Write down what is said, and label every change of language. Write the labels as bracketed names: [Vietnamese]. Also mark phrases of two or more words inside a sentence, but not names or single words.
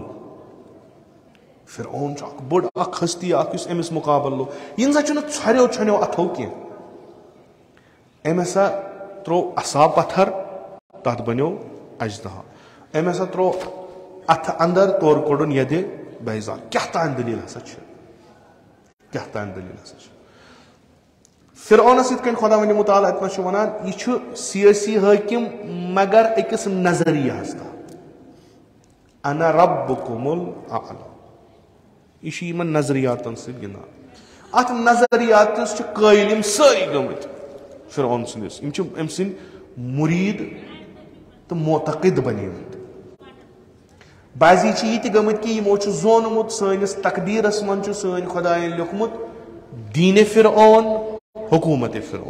[Kashmiri] فرعون چھُ اکھ بٔڑ اکھ ہستی اکھ یُس أمِس مُقابل لوٚگ یہِ نسا چھُنہٕ ژھۄریو ژھۄنیو اتھو کینٛہہ أمۍ ہسا تروو عصا پتھر تتھ بنیو اجدہا أمۍ ہسا تروو اتھٕ اندر تورٕ کوٚڑُن یدِ بیضا کیٛاہ تانۍ دٔلیٖل ہسا چھِ. فرعونس یِتھ کٔنۍ خۄدا ونہِ مُتعالٰی اتنس چھُ ونان یہِ چھُ سیٲسی حٲکِم مگر أکِس نظریاہس تحت [Arabic] انا ربکم الاعلی [Kashmiri] یہِ چھُ یِمن نظریاتن سۭتۍ گِنٛدان. اتھ نظریاتس چھِ قٲیِل یِم سٲری گٔمٕتۍ فرعون سٕنٛدِس یِم چھِ أمۍ سٕنٛدۍ مُریٖد تہٕ معتقد بنیمٕتۍ. بعضی چھِ یہِ تہِ گٔمٕتۍ کہِ یِمو چھُ زونمُت سٲنِس تقدیٖرس منٛز چھُ سٲنۍ خۄداین لیوٗکھمُت دیٖنِ فرعون حکوٗمتِ فرعون.